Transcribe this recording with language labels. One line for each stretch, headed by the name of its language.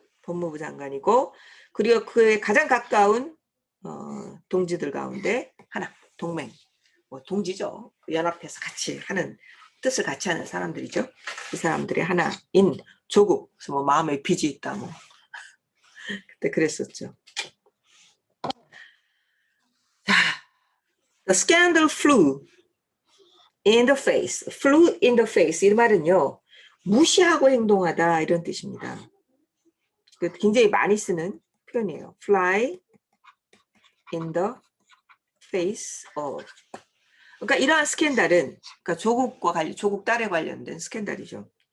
Korean: 법무부 장관이고, 그리고 그의 가장 가까운 동지들 가운데 하나, 동맹, 뭐 동지죠. 연합해서 같이 하는, 뜻을 같이 하는 사람들이죠. 이 사람들의 하나인 조국. 그래서 뭐 마음에 빚이 있다 뭐 그때 그랬었죠.
English: The scandal flew in the face. flew in the face
Korean: 이 말은요, 무시하고 행동하다 이런 뜻입니다. 굉장히 많이 쓰는 표현이에요.
English: fly in the face of.
Korean: 그러니까 이러한 스캔들은, 그러니까 조국 딸에 관련된 스캔들이죠.